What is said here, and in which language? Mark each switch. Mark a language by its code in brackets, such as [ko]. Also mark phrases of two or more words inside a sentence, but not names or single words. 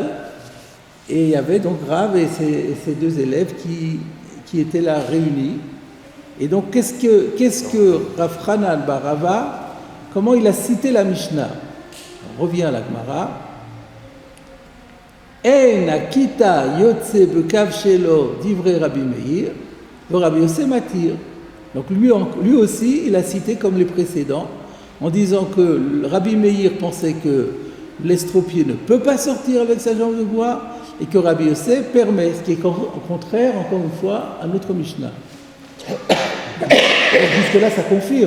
[fr] Et il y avait donc Rav et ses deux élèves qui étaient là réunis. Et donc qu'est-ce que Rav Hanan bar Rava, comment il a cité la Mishnah? On revient à la Gemara. [he] אין הקיטע יוצא בקב שלו דברי רבי מאיר, ורבי יוסי מתיר. [fr] Donc lui aussi, il a cité comme les précédents, en disant que Rabbi Meir pensait que l'estropié ne peut pas sortir avec sa jambe de bois et que Rabbi Yossé permet, ce qui est au contraire, encore une fois, à notre Mishnah. Jusque-là, ça confirme.